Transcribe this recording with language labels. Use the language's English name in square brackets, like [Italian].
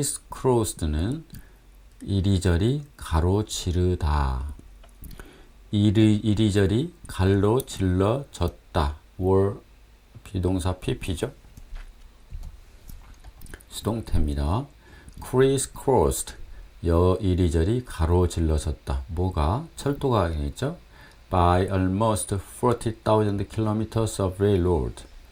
[Korean] crisscrossed는 이리저리 가로지르다. 이리저리 가로질러졌다. were 비동사 pp죠. 수동태입니다. crisscrossed 이리저리 가로질러졌다. 뭐가? 철도가 되겠죠. [English] By almost 40,000 kilometers of railroad.